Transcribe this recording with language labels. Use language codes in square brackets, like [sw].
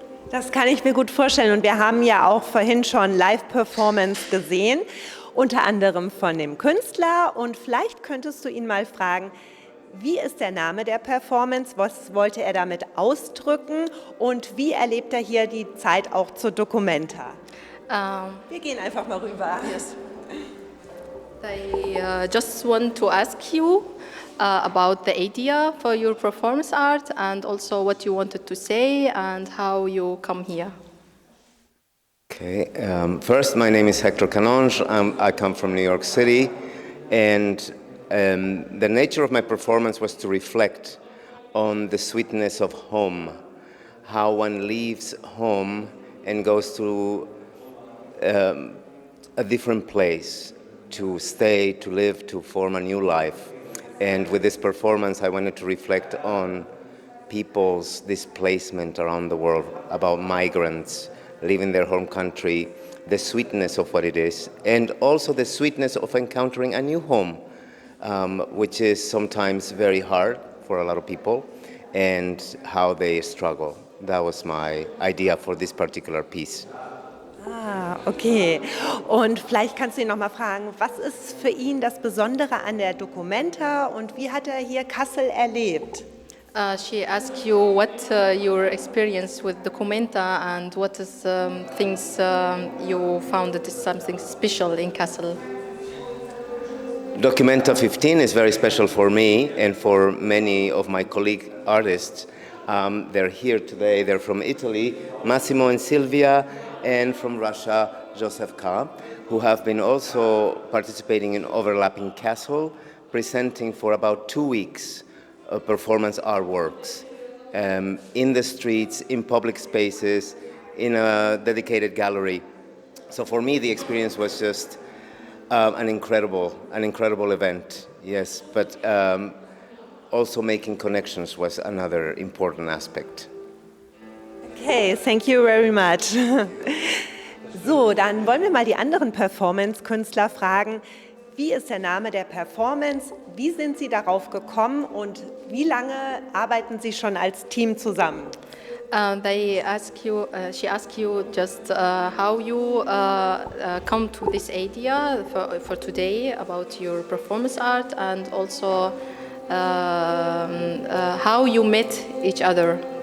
[de] Das kann ich mir gut vorstellen und wir haben ja auch vorhin schon Live-Performance gesehen, unter anderem von dem Künstler und vielleicht könntest du ihn mal fragen, wie ist der Name der Performance, was wollte er damit ausdrücken und wie erlebt er hier die Zeit auch zur Documenta? Wir gehen einfach mal rüber. [en] Yes. I just want to ask you about the idea for your performance art and also what you wanted to say and how you come here. Okay, first my name is Hector Canonge. I come from New York City and the nature of my performance was to reflect on the sweetness of home, how one leaves home and goes to a different place to stay, to live, to form a new life. And with this performance, I wanted to reflect on people's displacement around the world, about migrants leaving their home country, the sweetness of what it is, and also the sweetness of encountering a new home, which is sometimes very hard for a lot of people, and how they struggle. That was my idea for this particular piece. Okay. [de] Und vielleicht kannst du ihn noch mal fragen, was ist für ihn das Besondere an der Documenta und wie hat er hier Kassel erlebt? [en] She asked you what your experience with Documenta and what is things you found that is something special in Kassel. Documenta 15 is very special for me and for many of my colleague artists. They're here today. They're from Italy, Massimo and Silvia, and from Russia, Joseph K., who have been also participating in Overlapping Kassel, presenting for about 2 weeks performance artworks in the streets, in public spaces, in a dedicated gallery. So for me, the experience was just an incredible event, yes, but also making connections was another important aspect. Okay, thank you very much. [de] So, dann wollen wir mal die anderen Performance-Künstler fragen. Wie ist der Name der Performance? Wie sind Sie darauf gekommen und wie lange arbeiten Sie schon als Team zusammen? [en] She asked you just how you come to this idea for today about your performance art and also how you met each other.